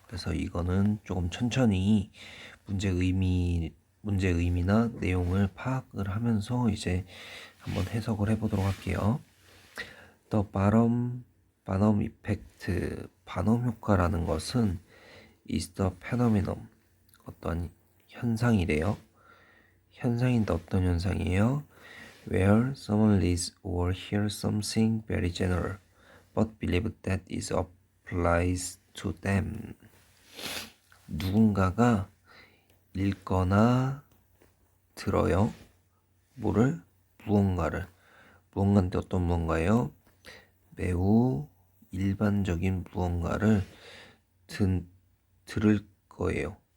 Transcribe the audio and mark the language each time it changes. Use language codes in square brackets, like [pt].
[ko] 그래서 이거는 조금 천천히 문제 의미나 내용을 파악을 하면서 이제 한번 해석을 해보도록 할게요. The 반엄 이펙트, 반엄 효과라는 것은 [en] is the phenomenon, [ko] 어떤 현상이래요. 현상인데 어떤 현상이에요? [en] Where someone reads or hears something very general, but believe that it applies to them. [ko] 누군가가 읽거나 들어요. 뭐를? 무언가를. 무언가인데 어떤 무언가예요? 매우 일반적인 무언가를 들을 거예요.